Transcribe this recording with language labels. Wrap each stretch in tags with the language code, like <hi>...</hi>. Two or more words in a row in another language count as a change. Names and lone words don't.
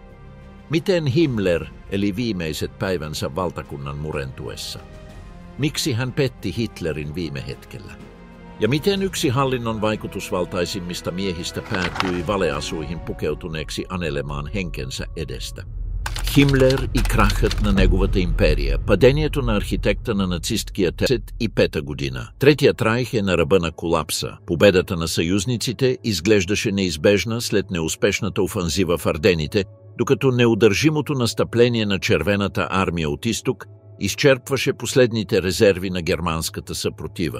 <fi>Miten Himmler eli viimeiset päivänsä valtakunnan murentuessa? Miksi hän petti Hitlerin viime hetkellä? Ja miten yksi hallinnon vaikutusvaltaisimmista miehistä päätyi valeasuihin pukeutuneeksi anelemaan henkensä edestä?</fi> <bg>Himmler и крахът на неговата империя, падението на архитекта на нацисткия 1935 година. Третият райх е на ръба на колапса. Победата на съюзниците изглеждаше неизбежна след неуспешната офанзива в Ардените, докато неудържимото настъпление на Червената армия от изток изчерпваше последните резерви на германската съпротива.</bg>